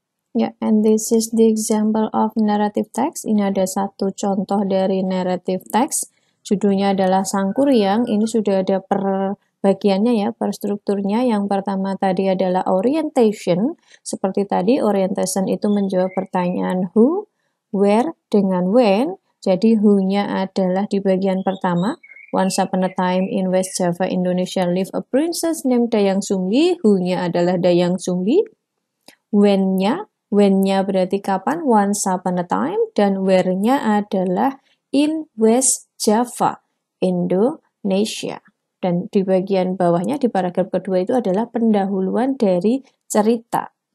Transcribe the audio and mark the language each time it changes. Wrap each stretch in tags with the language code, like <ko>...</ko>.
<id>Ya,</id> <en>and this is the example of narrative text.</en> <id>Ini ada satu contoh dari narrative text. Judulnya adalah Sangkuriang. Ini sudah ada per bagiannya ya, per strukturnya. Yang pertama tadi adalah orientation. Seperti tadi, orientation itu menjawab pertanyaan</id> <en>who, where,</en> <id>dengan</id> <en>when.</en> <id>Jadi who-nya adalah di bagian pertama.</id> <en>Once upon a time in West Java, Indonesia, lived a princess named Dayang Sumbi.</en> <id>Who-nya adalah Dayang Sumbi. When-nya berarti kapan?</id> <en>Once upon a time.</en> <id>Dan where-nya adalah</id> <en>in West Java, Indonesia.</en> <id>Dan di bagian bawahnya, di paragraf kedua itu adalah pendahuluan dari cerita.</id>